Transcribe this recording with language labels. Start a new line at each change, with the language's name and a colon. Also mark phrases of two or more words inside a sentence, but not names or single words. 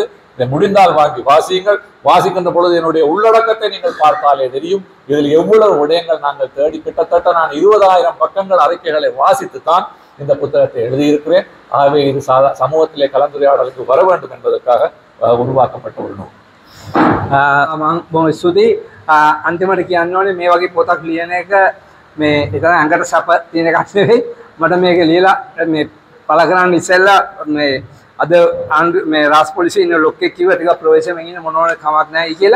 Tamil: இதை முடிந்தால் வாங்கி வாசியுங்கள். வாசிக்கின்ற பொழுது என்னுடைய உள்ளடக்கத்தை நீங்கள் பார்த்தாலே தெரியும் இதில் எவ்வளவு விடயங்கள் நாங்கள் தேடி. கிட்டத்தட்ட நான் 20,000 பக்கங்கள் அறிக்கைகளை வாசித்துத்தான் இந்த புத்தகத்தை எழுதியிருக்கிறேன். ஆகவே இது சமூகத்திலே கலந்துரையாடலுக்கு வர வேண்டும் என்பதற்காக உருவாக்கப்பட்ட ஒரு நூல்.
Sinhala: බොහොම ස්තුතියි. අන්තිමට කියන්න ඕනේ මේ වගේ පොතක් ලියන එක මේ එතන අඟට සප තියෙන එකක් නෙවෙයි. මට මේක ලියලා මේ පළ කරන්න ඉස්සෙල්ලා මේ අද මේ රාජ් පොලිසිය ඉන්න ලොක්කෙක් කිව්වා ටිකක් ප්‍රවේශමෙන් ඉන්න මොනවද කමක් නැහැ කියලා.